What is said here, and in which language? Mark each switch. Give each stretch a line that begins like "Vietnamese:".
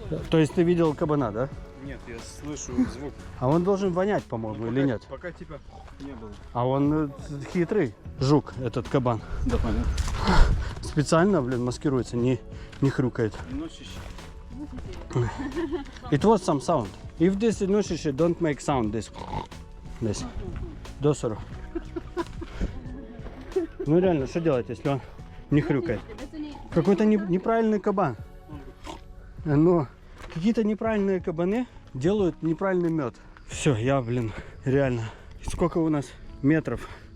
Russian: То есть ты видел кабана, да? Нет, я слышу звук. А он должен вонять, по-моему, или нет? Пока типа не было. А он хитрый жук, этот кабан. Да, понятно. Специально, блин, маскируется, не хрюкает. Носище.
English: It was some sound. If this носище don't make sound, this.
Russian: Досору. Ну реально, что делать, если он Не хрюкает. Какой-то неправильный кабан. Но какие-то неправильные кабаны делают неправильный мед. Все, я, блин, реально. Сколько у нас метров?